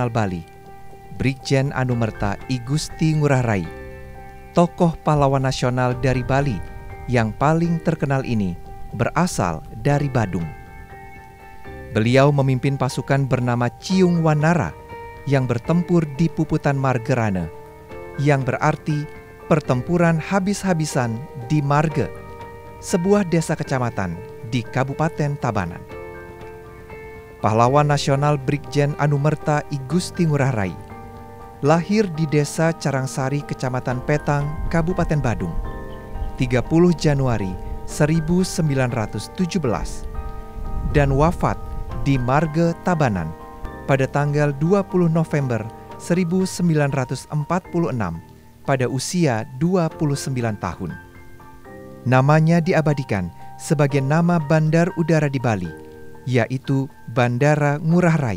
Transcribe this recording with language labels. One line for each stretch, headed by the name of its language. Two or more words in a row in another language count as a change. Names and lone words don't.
Indonesian: Bali, Brigjen Anumerta I Gusti Ngurah Rai, tokoh pahlawan nasional dari Bali yang paling terkenal ini berasal dari Badung. Beliau memimpin pasukan bernama Ciung Wanara yang bertempur di Puputan Margerana, yang berarti pertempuran habis-habisan di Marge, sebuah desa kecamatan di Kabupaten Tabanan. Pahlawan nasional Brigjen Anumerta I Gusti Ngurah Rai lahir di desa Carangsari, Kecamatan Petang, Kabupaten Badung, 30 Januari 1917, dan wafat di Marge, Tabanan, pada tanggal 20 November 1946 pada usia 29 tahun. Namanya diabadikan sebagai nama bandar udara di Bali, yaitu Bandara Ngurah Rai.